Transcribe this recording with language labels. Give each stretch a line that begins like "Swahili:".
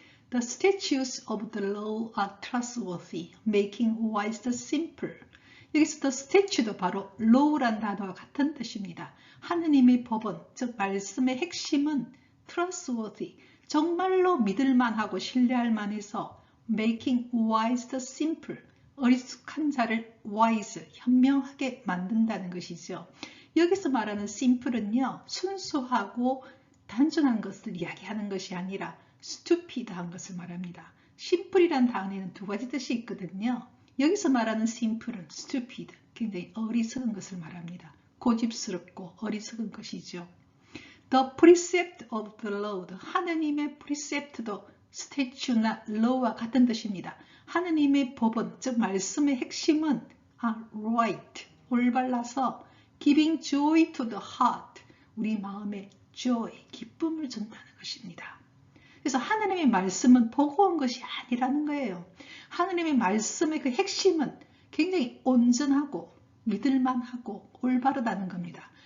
English: The statutes of the law are trustworthy, making wise the simple.
Korean: 여기서 the statute도 바로 law란 단어와 같은 뜻입니다. 하느님의 법은, 즉 말씀의 핵심은 trustworthy, 정말로 믿을만하고 신뢰할 만해서
English: making wise the simple,
Korean: 어리숙한 자를 wise, 현명하게 만든다는 것이죠. 여기서 말하는 simple은요, 순수하고 단순한 것을 이야기하는 것이 아니라 stupid한 것을 말합니다. simple이란 단어에는 두 가지 뜻이 있거든요. 여기서 말하는 simple은 stupid, 굉장히 어리석은 것을 말합니다. 고집스럽고 어리석은 것이죠.
English: The precept of the Lord,
Korean: 하느님의 precept도 statute나 law와 같은 뜻입니다. 하느님의 법은, 즉 말씀의 핵심은
English: are right,
Korean: 올바라서
English: giving joy to the heart,
Korean: 우리 마음에 joy, 기쁨을 준다는 것입니다. 그래서 하느님의 말씀은 보고 온 것이 아니라는 거예요. 하느님의 말씀의 그 핵심은 굉장히 온전하고 믿을만하고 올바르다는 겁니다.